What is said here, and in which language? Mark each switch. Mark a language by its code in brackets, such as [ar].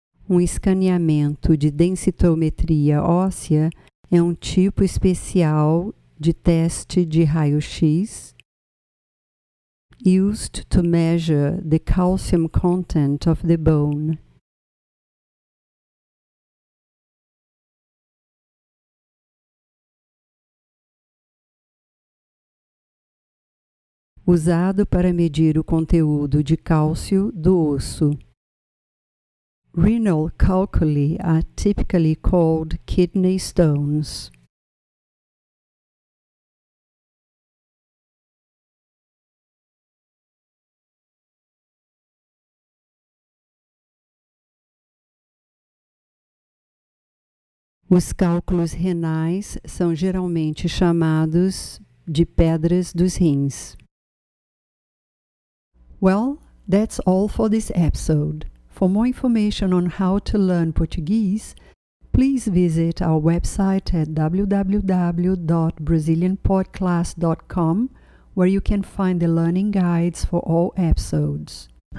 [pt] escaneamento de densitometria óssea é um tipo especial de teste de raio-x [en] used to measure the calcium content of the bone. [pt] usado para medir o conteúdo de cálcio do osso. [en] Renal calculi are typically called kidney stones. [pt] Os cálculos renais são geralmente chamados de pedras dos rins. [en] Well, that's all for this episode. For more information on how to learn Portuguese, please visit our website at www.brazilianpodclass.com, where you can find the learning guides for all episodes.